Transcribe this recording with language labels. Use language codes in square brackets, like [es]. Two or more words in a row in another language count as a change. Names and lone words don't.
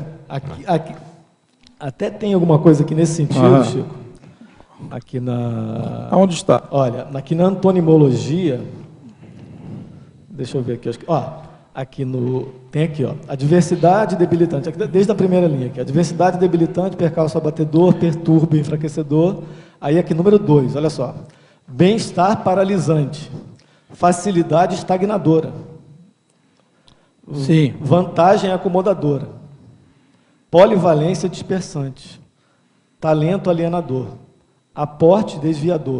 [pt] Aqui, até tem alguma coisa aqui nesse sentido, Chico. Aqui na... Aonde está? Olha, aqui na antonimologia, deixa eu ver aqui, tem aqui, ó, a diversidade debilitante, desde a primeira linha aqui, a diversidade debilitante, percalço abatedor, perturbo, enfraquecedor. Aí aqui, número 2, olha só. Bem-estar paralisante. Facilidade estagnadora. Sim. Vantagem acomodadora. Polivalência dispersante. Talento alienador. Aporte desviador.